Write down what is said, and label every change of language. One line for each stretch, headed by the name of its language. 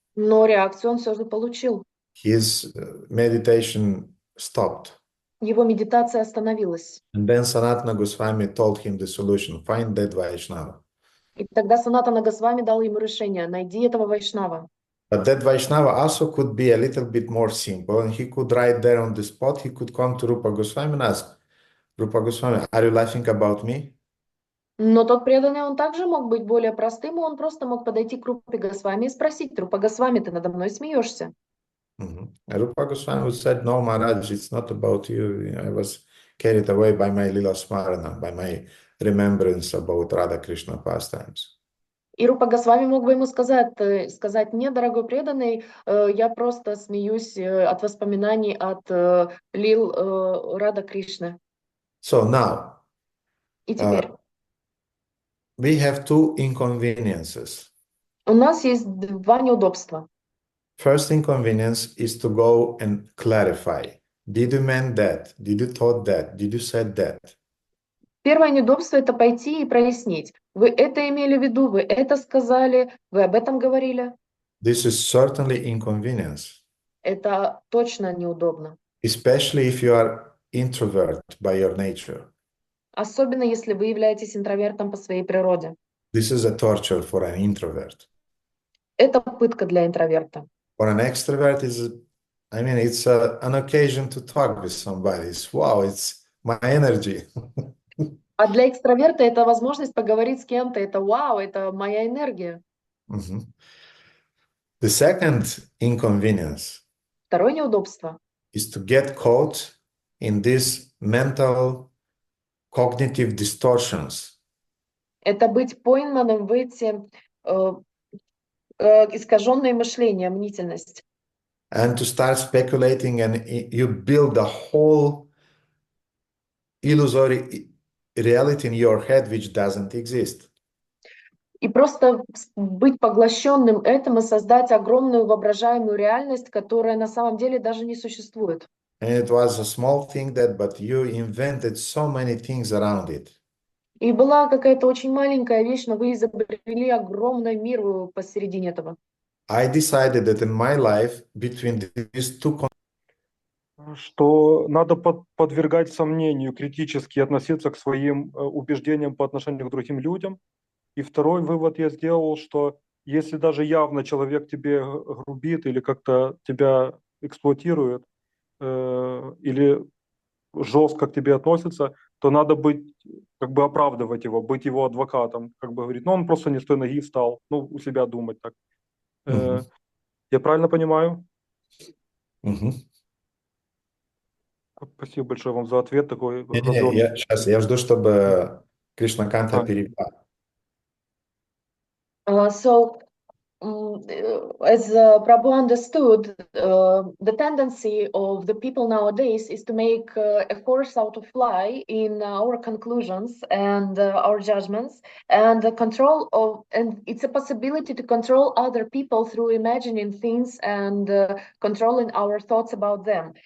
Russian: но реакцию он все же получил.
English: His meditation stopped.
Russian: Его медитация остановилась.
English: And then Sanatana Goswami told him the solution, find that Vaishnava.
Russian: И тогда Санатана Госвами дал ему решение: найди этого вайшнава.
English: But that Vaishnava also could be a little bit more simple, and he could right there on the spot, he could come to Rupa Goswami and ask, Rupa Goswami, are you laughing about me?
Russian: Но тот преданный, он также мог быть более простым, и он просто мог подойти к Рупе Госвами и спросить: Рупа Госвами, ты надо мной смеешься?
English: And Rupa Goswami said, no, Maharaj, it's not about you. I was carried away by my lila smarana, by my remembrance about Radha Krishna pastimes.
Russian: И Рупа Госвами мог бы ему сказать: нет, дорогой преданный, я просто смеюсь от воспоминаний от лил Рада Кришны.
English: So now,
Russian: И теперь
English: we have two inconveniences.
Russian: у нас есть два неудобства.
English: First inconvenience is to go and clarify. Did you mean that? Did you thought that? Did you said that?
Russian: Первое неудобство — это пойти и прояснить. Вы это имели в виду, вы это сказали, вы об этом говорили.
English: This is certainly inconvenience,
Russian: Это точно неудобно.
English: especially if you are introvert by your nature.
Russian: Особенно если вы являетесь интровертом по своей природе.
English: This is a torture for an introvert.
Russian: Это пытка для интроверта.
English: For an extrovert, it's an occasion to talk with somebody. It's my energy.
Russian: А для экстраверта это возможность поговорить с кем-то. Это вау, это моя энергия.
English: The second inconvenience
Russian: Второе неудобство
English: is to get caught in these mental cognitive distortions.
Russian: это быть пойманным в эти искаженные мышления, мнительность.
English: And to start speculating, and you build a whole illusory reality in your head which doesn't exist.
Russian: И просто быть поглощенным этим и создать огромную воображаемую реальность, которая на самом деле даже не существует.
English: And it was a small thing but you invented so many things around it.
Russian: И была какая-то очень маленькая вещь, но вы изобрели огромный мир посередине этого.
English: I decided that in my life, between these two,
Russian: что надо подвергать сомнению, критически относиться к своим убеждениям по отношению к другим людям. И второй вывод я сделал, что если даже явно человек тебе грубит или как-то тебя эксплуатирует, или жестко к тебе относится, то надо быть, как бы оправдывать его, быть его адвокатом, как бы говорить, ну он просто не с той ноги встал, ну у себя думать так. Я правильно понимаю? Спасибо большое вам за ответ такой. Я жду, чтобы Кришнаканта перевел.
English: So, as Prabhu understood, the tendency of the people nowadays is to make a horse out of fly in our conclusions and our judgments, and the control of, and it's a possibility to control other people through imagining things and controlling our thoughts about them.